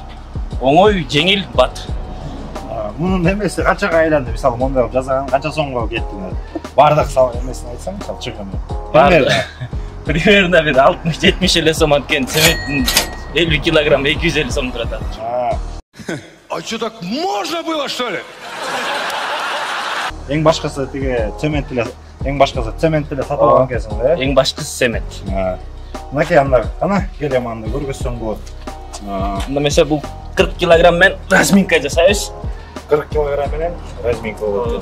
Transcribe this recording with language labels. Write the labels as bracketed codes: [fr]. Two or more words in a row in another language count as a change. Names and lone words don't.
[ky] Оңой, жеңил, бат. Мунун эмеси канчага айланды? Мисалы, мондай кылып жасаган канча сомго кетти? Бардык эмесин айтсаң, мисалы чыгымы. Примерно бир 60-70 эле сом аткен цементтин 50 килограмм 250 сом турат. [ru] А что, так можно было, что ли? [ky] Эң башкысы тиги цемент эле сатып алган экенсиң да? Эң башкысы цемент. Мынакей ана келем анда көргөзсөң болот. Мында месе бул 40 килограмм менен разминка жасайбыз. 40 килограмм менен разминка болот.